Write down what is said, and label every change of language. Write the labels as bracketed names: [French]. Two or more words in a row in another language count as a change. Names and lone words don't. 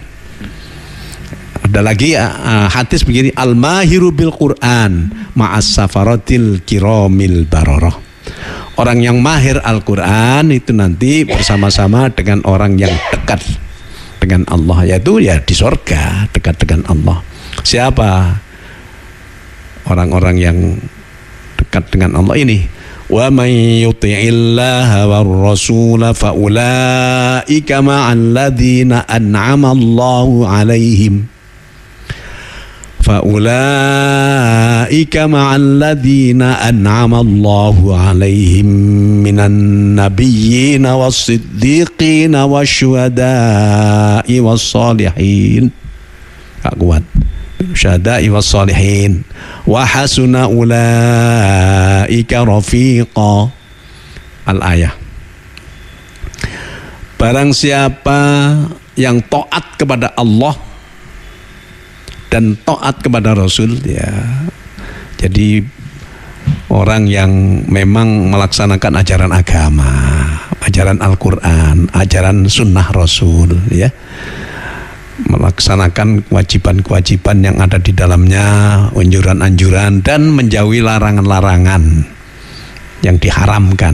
[Indonesian] Ada lagi hadis begini, [Arabic] الماهر بالقرآن مع السفرة الكرام البررة. [Indonesian] Orang yang mahir Al-Quran itu nanti bersama-sama dengan orang yang dekat dengan Allah, yaitu ya di surga, dekat dengan Allah. Siapa orang-orang yang dekat dengan Allah ini? [Arabic] ومن يطع الله والرسول فأولئك مع الذين أنعم الله عليهم فأولئك مع الذين أنعم الله عليهم من النبيين والصديقين والشهداء والصالحين. [Indonesian] Gak kuat. [Arabic] الشهداء والصالحين وحسن أولئك رفيقا. Al-ayah. [Indonesian] Barang siapa yang taat kepada Allah dan taat kepada Rasul, ya, jadi orang yang memang melaksanakan ajaran agama, ajaran Al-Quran, ajaran sunnah Rasul, ya, melaksanakan kewajiban-kewajiban yang ada di dalamnya, anjuran-anjuran, dan menjauhi larangan-larangan yang diharamkan.